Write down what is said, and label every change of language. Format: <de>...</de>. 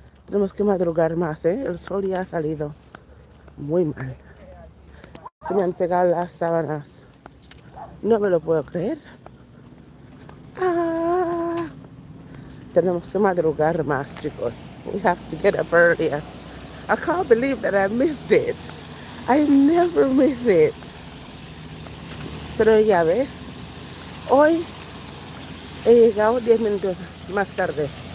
<es>Tenemos que madrugar más, ¿eh? El sol ya ha salido. Muy mal. Se me han pegado las sábanas. No me lo puedo creer. Ah, tenemos que madrugar más, chicos.</es> <en>We have to get up earlier. I can't believe that I missed it. I never miss it.</en> <es>Pero ya ves, hoy he llegado 10 minutos más tarde.</es>